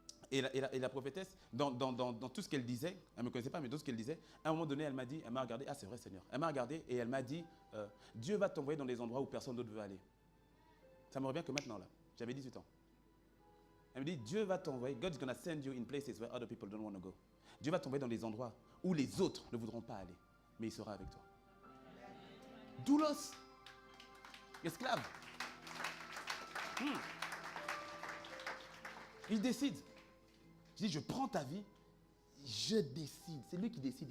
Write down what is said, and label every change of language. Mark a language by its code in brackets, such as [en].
[fr] Et la prophétesse, dans tout ce qu'elle disait, elle ne me connaissait pas, mais dans ce qu'elle disait, à un moment donné, elle m'a regardé, c'est vrai Seigneur. Elle m'a regardé et elle m'a dit, Dieu va t'envoyer dans des endroits où personne d'autre veut aller. Ça me revient que maintenant là, j'avais 18 ans. Elle me dit, Dieu va t'envoyer, [en] God is going to send you in places where other people don't want to go. [fr] Dieu va t'envoyer dans des endroits où les autres ne voudront pas aller, mais il sera avec toi. Doulos, esclave. Il décide. Je dis, je prends ta vie, je décide. C'est lui qui décide.